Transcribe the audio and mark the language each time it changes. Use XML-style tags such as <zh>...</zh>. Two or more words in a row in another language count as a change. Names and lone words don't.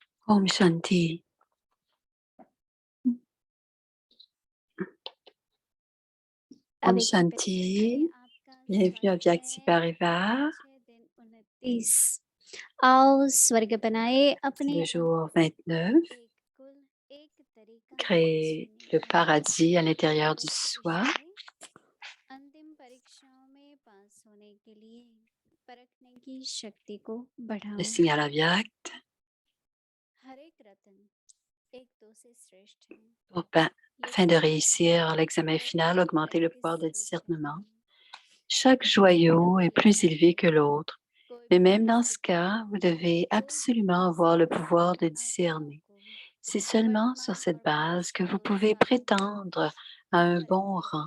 <hi>Om Shanti. Om Shanti.</hi> <fr>Bienvenue à Vyakti Parivar.</fr> <hi>आओ स्वर्ग बनाए अपने</hi> <fr>Le jour 29, créer le paradis à l'intérieur du soi.</fr> <hi>अंतिम परीक्षाओं में पास होने के लिए परखने की शक्ति को बढ़ाओ।</hi> <fr>Le signal Avyakt.</fr> <hi>हर एक रत्न एक दो से श्रेष्ठ है।</hi> <fr>Afin de réussir l'examen final, augmenter le pouvoir de discernement. Chaque joyau est plus élevé que l'autre, mais même dans ce cas, vous devez absolument avoir le pouvoir de discerner. C'est seulement sur cette base que vous pouvez prétendre à un bon rang.</fr>